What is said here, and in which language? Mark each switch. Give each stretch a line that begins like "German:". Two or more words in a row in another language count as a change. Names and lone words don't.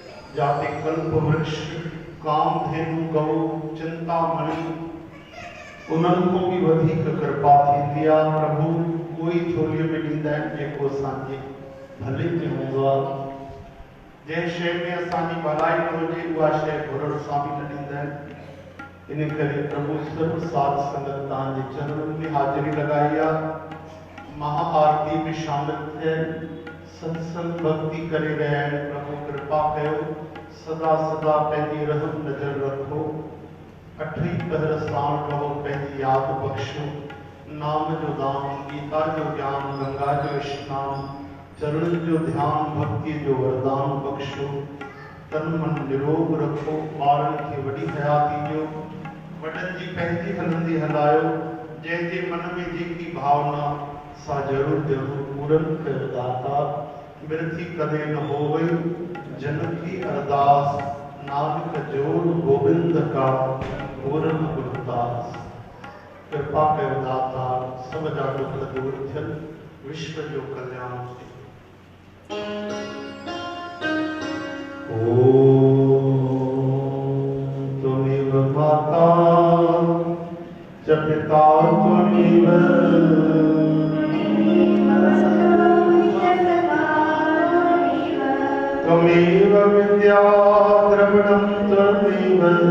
Sindhi: जाति कल्प वृक्ष कामधेनु गौ चिंतामणि उन्हनि की वधिक कृपा थी आ प्रभु कोई झोलीअ में ॾींदा आहिनि जेको असांजे भले में हूंदो आहे जंहिं शइ में असांजी भलाई न हुजे उहा शइ घुरण सां बि न ॾींदा आहिनि। इन करे प्रभु सर्व साध संगत तव्हांजे चरणनि में हाज़िरी लगाई आहे महाआरती में शामिल थियनि सत्संग भक्ति करे रहिया आहिनि। प्रभु कृपा कयो सदा सदा पंहिंजी रहम नज़र रखो अठी पहर साण रहो पंहिंजी याद बख्शो नाम जो दान गीता जो ज्ञान गंगा जो स्नान चरण जो ध्यान भक्ति जो वरदान बख्शो तन मन निरोग रखो ॿारनि खे वॾी हयाती ॾियो वॾनि जी पंहिंजी हलंदी हलायो जंहिंजे मन में जेकी भावना सा ज़रूरु ज़रूरु पूरन कयो दाता
Punjabi: मृत्यु कदे न हो वई जन की अरदास नानक जोड़ गोविंद का पूरन गुरदास।
Sindhi: कृपा कयो दाता सब जा दुख दूर थियन विश्व जो कल्याण थिए।
Sanskrit: तुमेव माता च पिता तुमेव त्वमेव विद्या द्रविणं त्वमेव